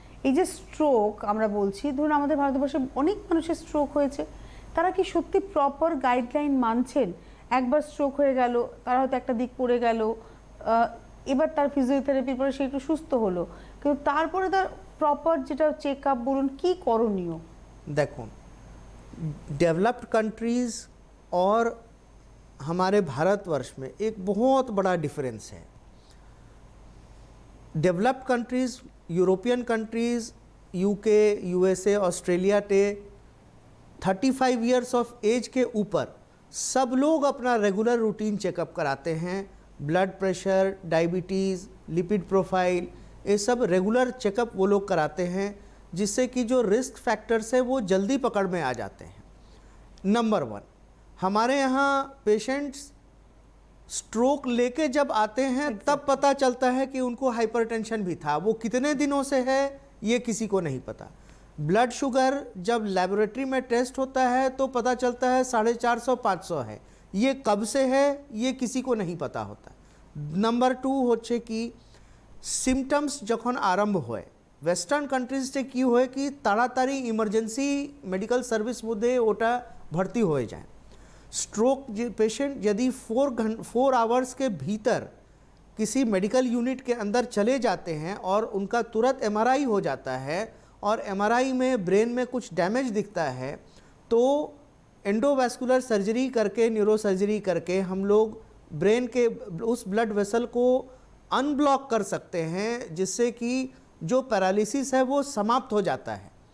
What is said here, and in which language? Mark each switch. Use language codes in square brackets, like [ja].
[bn] এই যে স্ট্রোক আমরা বলছি, ধরুন আমাদের ভারতবর্ষে অনেক মানুষের স্ট্রোক হয়েছে, তারা কি সত্যি প্রপার গাইডলাইন মানছেন? একবার স্ট্রোক হয়ে গেল, তারা হয়তো একটা দিক পড়ে গেল, এবার তার ফিজিওথেরাপির পরে সে একটু সুস্থ হলো, কিন্তু তারপরে তার প্রপার যেটা চেক আপ বলুন, কি করণীয়? দেখুন [hi] डेवलप्ड कंट्रीज़ और हमारे भारतवर्ष में एक बहुत बड़ा डिफरेंस है। Developed countries, European countries UK, USA, Australia टे 35 ईयर्स ऑफ एज के ऊपर सब लोग अपना रेगुलर रूटीन चेकअप कराते हैं। Blood pressure, diabetes, lipid profile, ये सब रेगुलर चेकअप वो लोग कराते हैं, जिससे कि जो रिस्क फैक्टर्स है वो जल्दी पकड़ में आ जाते हैं। नंबर 1, हमारे यहाँ पेशेंट्स स्ट्रोक लेके जब आते हैं तब पता चलता है कि उनको हाइपरटेंशन भी था। वो कितने दिनों से है ये किसी को नहीं पता। ब्लड शुगर जब लेबोरेटरी में टेस्ट होता है तो पता चलता है 450-500 है। ये कब से है ये किसी को नहीं पता होता। [bn] नंबर 2 হচ্ছে কি সিমটমস যখন আরম্ভ হয়, ওয়েস্টার্ন কান্ট্রিজে কি হয় কি তাড়াতাড়ি ইমার্জেন্সি মেডিকেল সার্ভিস মধ্যে ওটা [hi] भर्ती हो जाए। स्ट्रोक पेशेंट यदि 4 आवर्स के भीतर किसी मेडिकल यूनिट के अंदर चले जाते हैं और उनका तुरंत एमआरआई हो जाता है और एमआरआई में ब्रेन में कुछ डैमेज दिखता है, तो एंडोवैस्कुलर सर्जरी करके, न्यूरो सर्जरी करके हम लोग ब्रेन के उस ब्लड वेसल को अनब्लॉक कर सकते हैं, जिससे कि जो पैरालिसिस है वो समाप्त हो जाता है।